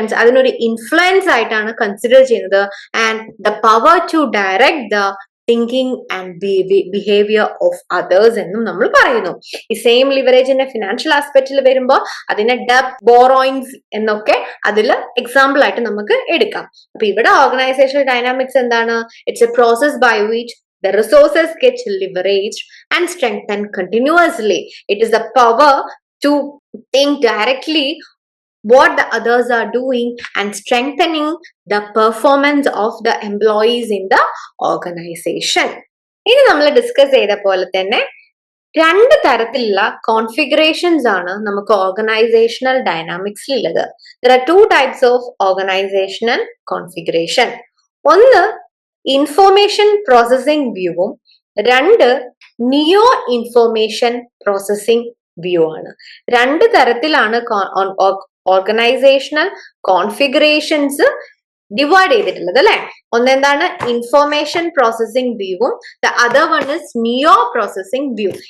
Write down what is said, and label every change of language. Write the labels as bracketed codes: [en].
[ml] അതിനൊരു ഇൻഫ്ലുവൻസ് ആയിട്ടാണ് കൺസിഡർ ചെയ്യുന്നത്. [en] and the power to direct the thinking and behaviour of others [ml] എന്നും നമ്മൾ പറയുന്നു. ഈ സെയിം ലിവറേജിന്റെ ഫിനാൻഷ്യൽ ആസ്പെക്റ്റിൽ വരുമ്പോൾ അതിനെ ഡെബ്റ്റ്, ബോറോയിങ്സ് എന്നൊക്കെ അതിൽ എക്സാമ്പിൾ ആയിട്ട് നമുക്ക് എടുക്കാം. അപ്പൊ ഇവിടെ ഓർഗനൈസേഷണൽ ഡൈനാമിക്സ് എന്താണ്? [en] It's a process by which the resources get leveraged and strengthened continuously. It is the power to think directly what the others are doing and strengthening the performance of the employees in the organization. [ml] ഇനി നമ്മൾ discuss ചെയ്ത പോലെ തന്നെ രണ്ട് തരത്തിലുള്ള configurations ആണ് നമുക്ക് organisational ഡൈനാമിക്സിൽ ഉള്ളത്. [en] There are two types of organizational configuration. [ml] ഒന്ന് ഇൻഫോർമേഷൻ പ്രോസസിംഗ് വ്യൂവും രണ്ട് നിയോ ഇൻഫോർമേഷൻ പ്രോസസ്സിംഗ് വ്യൂ ആണ്. രണ്ട് തരത്തിലാണ് ഓർഗനൈസേഷണൽ കോൺഫിഗറേഷൻസ് ഡിവൈഡ് ചെയ്തിട്ടുള്ളത് അല്ലെ. ഒന്നെന്താണ് ഇൻഫോർമേഷൻ പ്രോസസ്സിംഗ് വ്യൂവും [en] the other one is [ml] neo processing view.